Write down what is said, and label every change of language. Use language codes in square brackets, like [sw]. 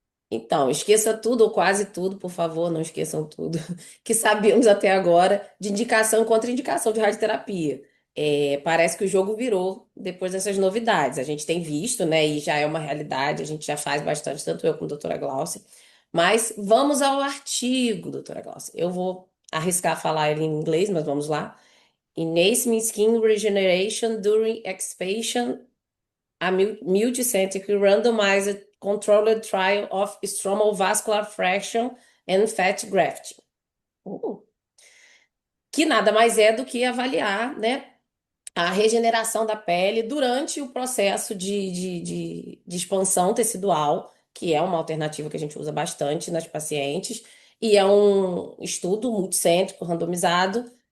[pt] Então, esqueça tudo ou quase tudo, por favor, não esqueçam tudo, que sabíamos até agora de indicação e contraindicação de radioterapia. Parece que o jogo virou depois dessas novidades. A gente tem visto, né, e já é uma realidade, a gente já faz bastante, tanto eu como a doutora Glaucia. Mas vamos ao artigo, doutora Glaucia. Eu vou arriscar falar ele em inglês, mas vamos lá. [en] Enhancing skin regeneration during expansion, a multicentric randomized controlled trial of stromal vascular fraction and fat grafting. [pt] Uh, que nada mais é do que avaliar, né, a regeneração da pele durante o processo de expansão tecidual, que é uma alternativa que a gente usa bastante nas pacientes, e é um estudo multicêntrico, randomizado,